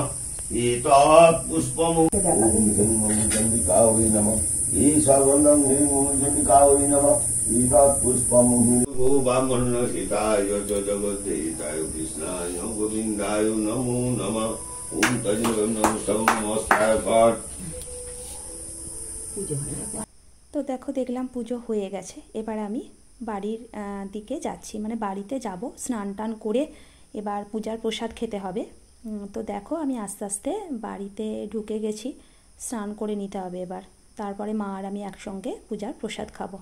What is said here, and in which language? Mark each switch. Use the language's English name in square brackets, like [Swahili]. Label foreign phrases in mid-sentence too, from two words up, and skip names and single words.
[Sanskrit] एतत् पुष्पम् चण्डिकायै नमः। ईशावन्दं चण्डिकायै नमः। एतत् पुष्पम् गो ब्राह्मण्य हिताय च जगद्धेताय कृष्णाय गोविन्दाय नमो नमः। ओम तज्जगन्नमस्ताय पाठ। [Bangla] তো দেখো, দেখলাম পুজো হয়ে গেছে। এবার আমি বাড়ির দিকে যাচ্ছি, মানে বাড়িতে যাব। স্নান টান করে এবার পূজার প্রসাদ খেতে হবে। তো দেখো, আমি আস্তে আস্তে বাড়িতে ঢুকে গেছি। স্নান করে নিতে হবে এবার, তারপরে মা আর আমি একসঙ্গে পূজার প্রসাদ খাবো।